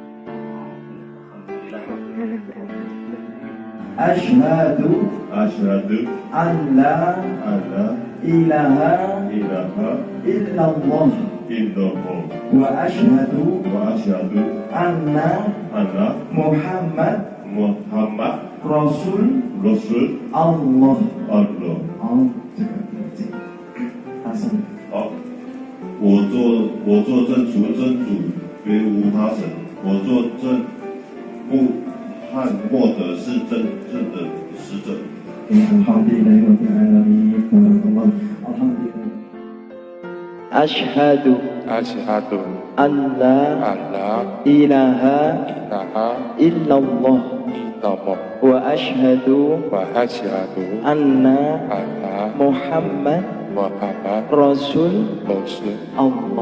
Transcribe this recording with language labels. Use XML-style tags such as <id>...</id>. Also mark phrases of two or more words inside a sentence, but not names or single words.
<ar>أشهد أن لا إله إلا الله وأشهد أن محمد رسول الله.</ar> <zh>好，我作证除真主别无他神，我作证穆罕默德是真正的使者。</zh> <ar>أشهد أن لا إله إلا الله وأشهد أن محمد رسول الله.</ar>